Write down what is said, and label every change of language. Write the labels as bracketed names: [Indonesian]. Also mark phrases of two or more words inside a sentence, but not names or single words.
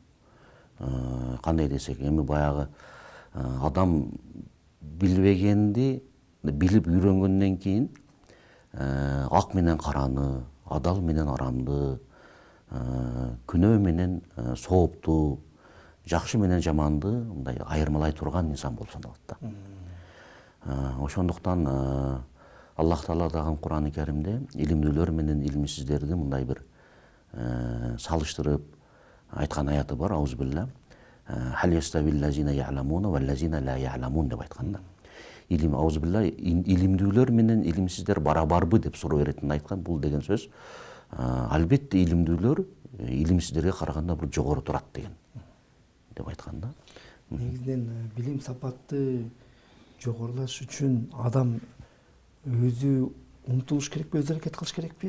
[Kyrgyz] Кандай десек, эми баягы адам билбегенди билип үйрөнгөндөн кийин ак менен караны, адал менен арамды, күнөө менен соопту, жакшы менен жаманды мындай айырмалай турган инсан болуп саналат да. Ошондуктан Аллах Таала дагы Кур'ан-ы Каримде илимдүүлөр менен илимсиздерди мындай бир салыштырып айткан аяты бар. Аузубилля. [Arabic] هل يستوي الذين يعلمون والذين لا يعلمون [Kyrgyz] деп айткан да. Илим аузубилля, илимдүүлөр менен илимсиздер барабарбы деп суроо беретинин айткан. Бул деген сөз албетте илимдүүлөр илимсиздерге караганда бул жогору турат деген деп айткан да. Негизинен билим сапаты жогорулаш үчүн адам өзү умтулуш керекпи, өз аракет кылыш керекпи?